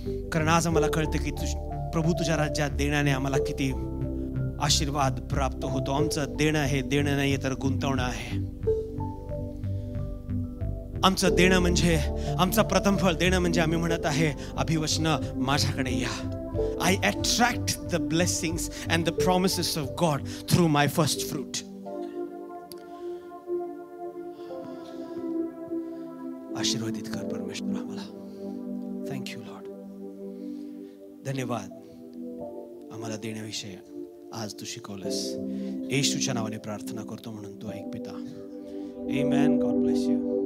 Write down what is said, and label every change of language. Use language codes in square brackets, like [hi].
[mr] कारण आज आम्हाला कळतं की प्रभू तुझ्या राज्यात देण्याने आम्हाला किती आशीर्वाद प्राप्त होतो. आमचं देणं हे देणं नाही तर गुंतवणं आहे. आमचं देणं म्हणजे, आमचं प्रथम फळ देणं म्हणजे आम्ही म्हणत आहे अभिवचन माझ्याकडे या. [en] I attract the blessings and the promises of God through my first fruit. [mr] आशीर्वादित कर परमेश्वर आम्हाला. [en] Thank you lord. [mr] धन्यवाद आम्हाला देण्याविषयी आज तू शिकवलंस. येशूच्या नावाने प्रार्थना करतो म्हणून तू ऐक पिता. [en] Amen. God bless you.